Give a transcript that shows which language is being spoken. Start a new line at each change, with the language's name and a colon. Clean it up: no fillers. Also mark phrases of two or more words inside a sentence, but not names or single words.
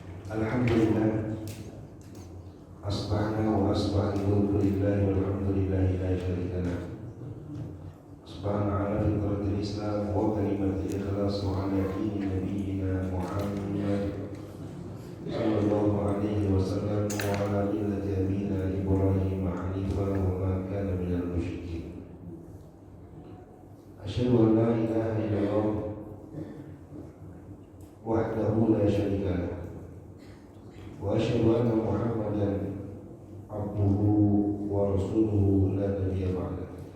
Arabic: الحمد لله أصبحنا وأصبح الملك لله والحمد لله لا شريك له. أصبحنا على فطرة الإسلام وكلمة الإخلاص وعلى دين نبينا محمد صلى الله عليه وسلم وعلى ملة أبينا إبراهيم حنيفا وما كان من المشركين. أشهد أن لا إله إلا الله وحده لا شريك له. وأشهد أن محمدا عبده ورسوله لا نبي بعده.